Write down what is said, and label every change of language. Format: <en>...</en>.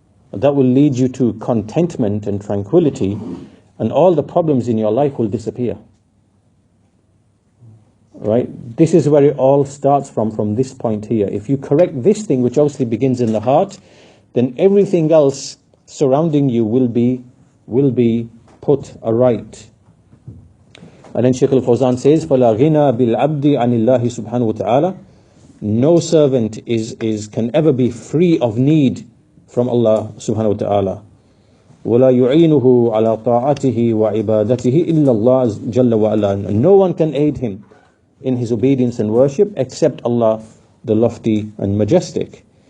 <en>That will lead you to contentment and tranquility, and all the problems in your life will disappear. Right? This is where it all starts from this point here. If you correct this thing, which obviously begins in the heart, then everything else surrounding you will be put aright. And then Shaykh al-Fawzan says,</en> <ar>فَلَا غِنَى بِالْعَبْدِ عَنِ اللَّهِ سُبْحَانَهُ وَتَعَالَى</ar> <en>no servant can ever be free of need from Allah subhanahu wa ta'ala.</en> <ar>وَلَا يُعِينُهُ عَلَى طَاعَتِهِ وَعِبَادَتِهِ إِلَّا اللَّهُ جَلَّ وَعَلَى.</ar> <en>No one can aid him in his obedience and worship except Allah, the lofty and majestic.</en>